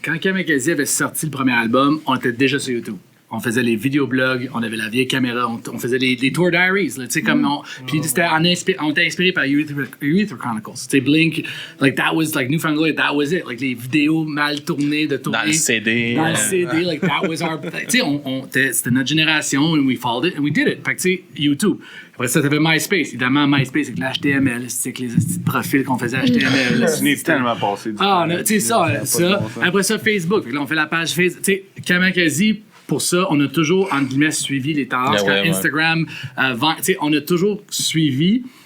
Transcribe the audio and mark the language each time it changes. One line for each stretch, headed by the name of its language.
French: Quand Kamikaze avait sorti le premier album, on était déjà sur YouTube. On faisait les vidéoblogs, on avait la vieille caméra, on faisait les tour diaries, tu sais, comme puis on était inspiré par Urethra Chronicles, tu sais, Blink,
English: like that was like Newfound Glory, that was it,
French: like les vidéos mal tournées de tourner. Dans le CD,
English: like that was our,
French: tu sais, c'était notre génération,
English: and we followed it, and we did it.
French: Fait que, tu sais,
English: YouTube.
French: Après ça, t'avais MySpace. Évidemment, MySpace, avec l'HTML, c'est que les petits profils qu'on faisait HTML. C'est tellement passé. Tu sais, ça. Après ça, Facebook. Fait que là, on fait la page Facebook. Tu sais, Kamikaze, pour ça, on a toujours, entre guillemets, suivi les tendances. Instagram, on a toujours suivi.